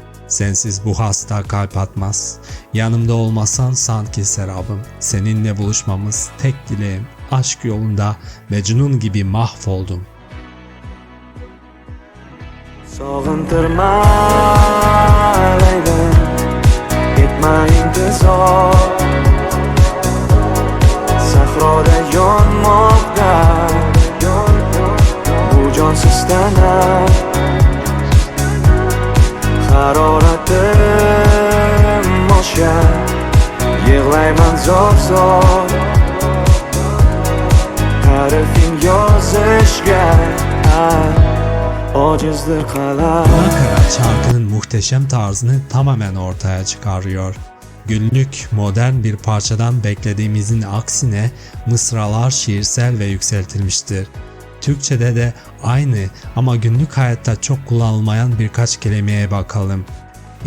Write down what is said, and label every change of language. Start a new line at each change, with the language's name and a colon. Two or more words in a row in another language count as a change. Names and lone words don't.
Turkish: Sensiz bu hasta kalp atmaz. Yanımda olmasan sanki serabım. Seninle buluşmamız tek dileğim. Aşk yolunda Mecnun gibi mahvoldum.
Uzbek: Sog'intirma Leylim, etma intizor. Sahroda yonmoqda bu jonsiz tana. Haroratim oshgan, yig'layman zor-zor. Ta'rifing yozishga ocizdir qalam.
Turkish: Nakarat şarkının muhteşem tarzını tamamen ortaya çıkarıyor. Günlük modern bir parçadan beklediğimizin aksine mısralar şiirsel ve yükseltilmiştir. Türkçede de aynı ama günlük hayatta çok kullanılmayan birkaç kelimeye bakalım.